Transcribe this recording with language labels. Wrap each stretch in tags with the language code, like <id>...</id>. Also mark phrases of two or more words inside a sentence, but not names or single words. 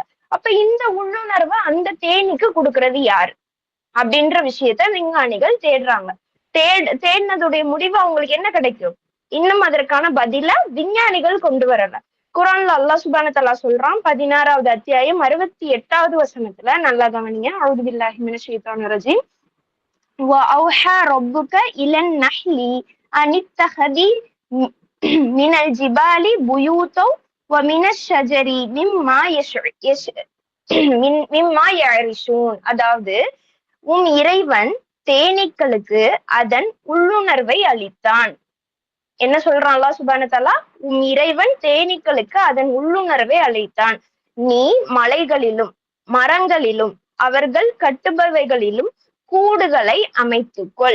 <ta>அப்ப இந்த உள்ளுணர்வை அந்த தேனீக்கு கொடுக்கறது யாரு அப்படின்ற விஷயத்த விஞ்ஞானிகள் தேடுறாங்க. தேடினதுடைய முடிவு அவங்களுக்கு என்ன கிடைக்கும்? இன்னும் அதற்கான பதில விஞ்ஞானிகள் கொண்டு வரல. குரான்ல</ta> <ar>الله سبحانه وتعالى</ar> <ta>சொல்றான், 16வது அத்தியாயம் 68வது வசனத்துல, நல்லா கவனிங்க.</ta> <ar>أعوذ بالله من الشيطان الرجيم. وأوحى ربك إلى النحل أن اتخذي من الجبال بيوتا ومن الشجر مما يعرشون.</ar> <ta>அதாவது இறைவன் தேனீக்களுக்கு அதன் உள்ளுணர்வை அளித்தான். என்ன சொல்றான்</ta> <ar>الله سبحانه وتعالى?</ar> <ta>இறைவன் தேனீக்களுக்கு அதன் உள்ளுணர்வை அளித்தான். நீ மலைகளிலும் மரங்களிலும் அவர்கள் கட்டுபவைகளிலும் கூடுகளை அமைத்துக்கொள்.</ta>